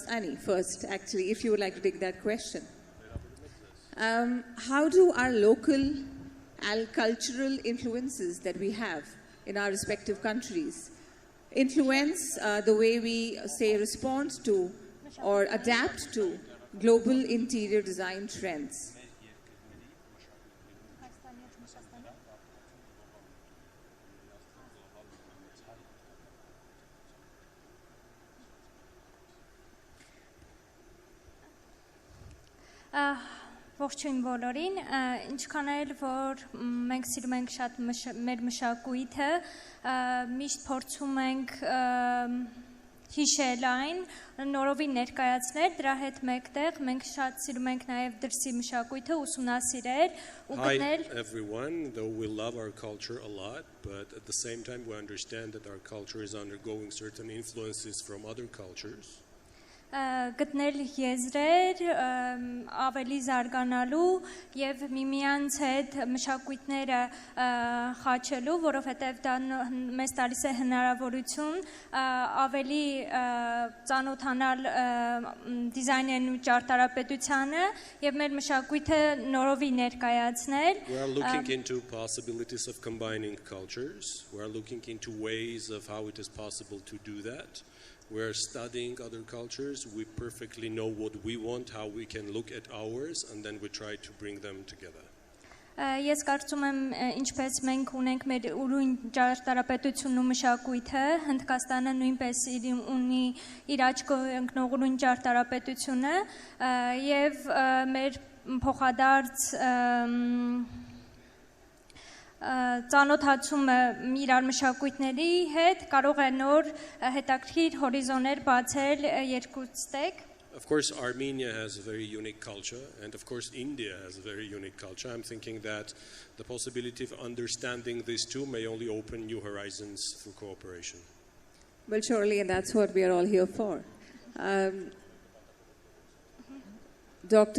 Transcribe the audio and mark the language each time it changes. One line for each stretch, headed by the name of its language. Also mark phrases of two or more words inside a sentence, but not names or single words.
English: Annie first, actually, if you would like to take that question. How do our local cultural influences that we have in our respective countries influence the way we, say, respond to or adapt to global interior design trends?
Armenian: Ողջույն բոլորին, ինչքան էլ որ մենք սիրում ենք շատ մեր մշակույթը, միշտ փորձում ենք հիշել այն, նորովին ներկայացնել, դրա հետ մեկտեղ մենք շատ սիրում ենք նաև դրսի մշակույթը ուսումնասիրել ու գտնել.
English: Hi everyone, though we love our culture a lot, but at the same time we understand that our culture is undergoing certain influences from other cultures.
Armenian: Գտնել եզրեր, ավելի զարգանալու և միմյանց հետ մշակույթները խաչելու, որովհետև դա մեզ տալիս է հնարավորություն ավելի ծանոթանալ դիզայներն ու ճարտարապետությանը և մեր մշակույթը նորովի ներկայացնել.
English: We are looking into possibilities of combining cultures. We are looking into ways of how it is possible to do that. We're studying other cultures. We perfectly know what we want, how we can look at ours, and then we try to bring them together.
Armenian: Ես կարծում եմ, ինչպես մենք ունենք մեր ուրույն ճարտարապետությունն ու մշակույթը, Հնդկաստանը նույնպես ունի իր աչքով ընկնող ուրույն ճարտարապետությունը եւ մեր փոխադարձ ծանոթացումը իրար մշակույթների հետ կարող է նոր հետաքրքիր հորիզոններ բացել երկուստեք.
English: Of course, Armenia has a very unique culture, and of course, India has a very unique culture. I'm thinking that the possibility of understanding these two may only open new horizons for cooperation. Well, surely, and that's what we are all here for. Dr.